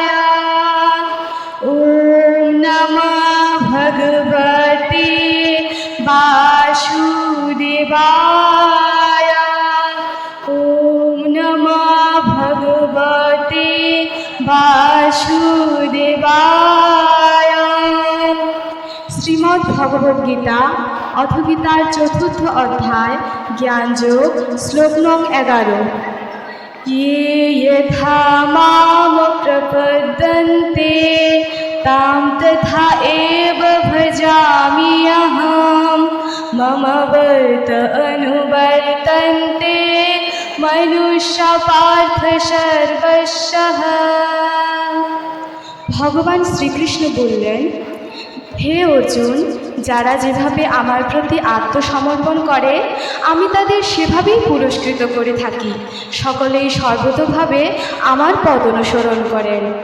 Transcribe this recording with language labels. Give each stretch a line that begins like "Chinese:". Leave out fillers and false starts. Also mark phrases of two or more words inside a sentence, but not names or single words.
Sanskrit: ॐ नमः भगवते वासुदेवाय। ॐ नमः भगवते वासुदेवाय।
Bangla: শ্রীমদ্ ভগবদ গীতা অথ গীতার চতুর্থ অধ্যায় জ্ঞানযোগ শ্লোক নং 11।
Sanskrit: ये यथा मां प्रपद्यन्ते तां तथा एव भजामि अहं। मम वर्त अनुवर्तन्ते मनुष्या पार्थ सर्वशः।
Bangla: ভগবান শ্রীকৃষ্ণ বললেন, হে অর্জুন, যারা যেভাবে আমার প্রতি আত্মসমর্পণ করে আমি তাদের সেভাবেই পুরস্কৃত করে থাকি। সকলেই সর্বতোভাবে আমার পদ অনুসরণ করেন।